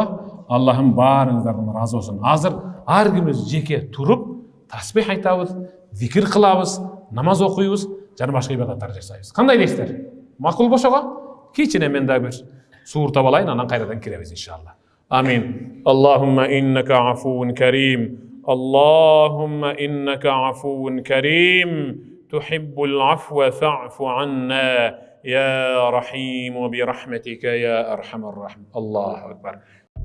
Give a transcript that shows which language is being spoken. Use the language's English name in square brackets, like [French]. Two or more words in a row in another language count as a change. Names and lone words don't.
[Kyrgyz] Аллахым баарыңыздардан ыраазы болсун. Азыр ар кимибиз жеке туруп, тасбих айтабыз, зикир кылабыз, намаз окуйбуз, жана башка ибадаттар жасайбыз. Кандай дейсиздер? Макул бошого? Кичине мен дагы бир сууртап алайын, анан кайрадан киребиз иншалла. Amin. [Arabic] اللهم إنك عفو كريم اللهم إنك عفو كريم. Allahumma innaka afuvun kerim. تحب العفو فاعف عنا يا رحيم برحمتك يا أرحم الرحيم. الله أكبر.